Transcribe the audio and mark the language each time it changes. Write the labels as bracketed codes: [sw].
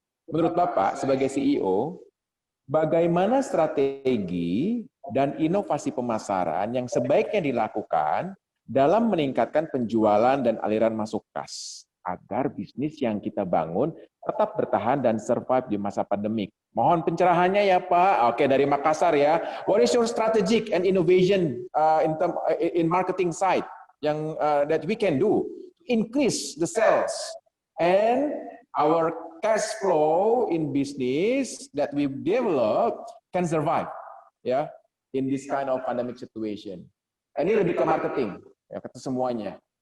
[id] Menurut Bapak, sebagai CEO, bagaimana strategi dan inovasi pemasaran yang sebaiknya dilakukan dalam meningkatkan penjualan dan aliran masuk kas, agar bisnis yang kita bangun tetap bertahan dan survive di masa pandemik. Mohon pencerahannya ya Pak. Oke, dari Makassar ya. [en] What is your strategic and innovation in marketing side yang that we can do to increase the sales and our cash flow in business that we develop can survive ya in this kind of pandemic situation. [id] Ini lebih ke marketing ya, kata semuanya.